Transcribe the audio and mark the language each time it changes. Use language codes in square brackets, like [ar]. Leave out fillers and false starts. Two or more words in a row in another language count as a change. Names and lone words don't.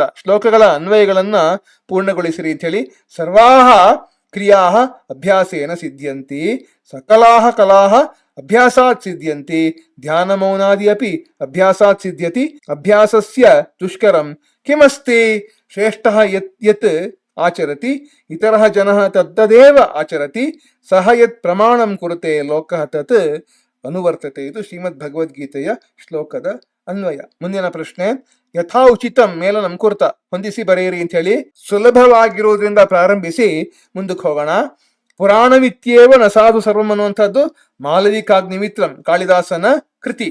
[kn] ಶ್ಲೋಕಗಳ ಅನ್ವಯಗಳನ್ನ ಪೂರ್ಣಗೊಳಿಸಿರಿ ಅಂತ ಹೇಳಿ. [sa] ಸರ್ವಾಹ ಕ್ರಿಯಾಹ ಅಭ್ಯಾಸೇನ ಸಿದ್ಧ್ಯಂತಿ, ಸಕಲಾಹ ಕಲಾಹ ಅಭ್ಯಾಸಾತ್ ಸಿದ್ಧ್ಯಂತಿ, ಧ್ಯಾನ ಮೌನಾದಿ ಅಪಿ ಅಭ್ಯಾಸಾತ್ ಸಿದ್ಧ್ಯತಿ, ಅಭ್ಯಾಸಸ್ಯ ದುಷ್ಕರಂ ಕಿಮಸ್ತಿ, ಶ್ರೇಷ್ಠಃ ಯತ್ ಯತ್ ಆಚರತಿ ಇತರಃ ಜನಃ ತದ್ದೇವ ಆಚರತಿ, ಸಹ ಯತ್ ಪ್ರಮಾಣಂ ಕುರುತೆ ಲೋಕಃ ತತ್ ಅನುವರ್ತತೆ. [kn] ಇದು ಶ್ರೀಮದ್ ಭಗವದ್ಗೀತೆಯ ಶ್ಲೋಕದ ಅನ್ವಯ. ಮುಂದಿನ ಪ್ರಶ್ನೆ, [sa] ಯಥಾ ಉಚಿತಂ ಮೇಲನಂ ಕುರ್ತ. [kn] ಹೊಂದಿಸಿ ಬರೆಯಿರಿ ಅಂತ ಹೇಳಿ. ಸುಲಭವಾಗಿರುವುದರಿಂದ ಪ್ರಾರಂಭಿಸಿ ಮುಂದಕ್ಕೆ ಹೋಗೋಣ. [sa] ಪುರಾಣವಿತ್ಯೇವ ನ ಸಾಧು ಸರ್ವಂ [kn] ಅನ್ನುವಂಥದ್ದು ಮಾಲವಿಕಾಗ್ನಿಮಿತ್ರಂ ಕಾಳಿದಾಸನ ಕೃತಿ.